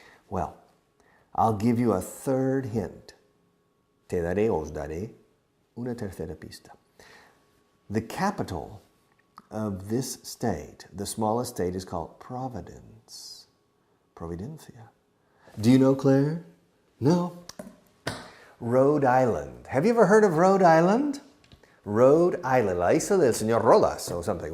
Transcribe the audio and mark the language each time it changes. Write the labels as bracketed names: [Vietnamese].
[English] Well, I'll give you a third hint. [Spanish] Os daré una tercera pista. [English] The capital of this state, the smallest state, is called Providence. Providencia. Do you know, Claire? No. Rhode Island. Have you ever heard of Rhode Island? Rhode Island, [Spanish] la isla del señor Rodas [English] or something.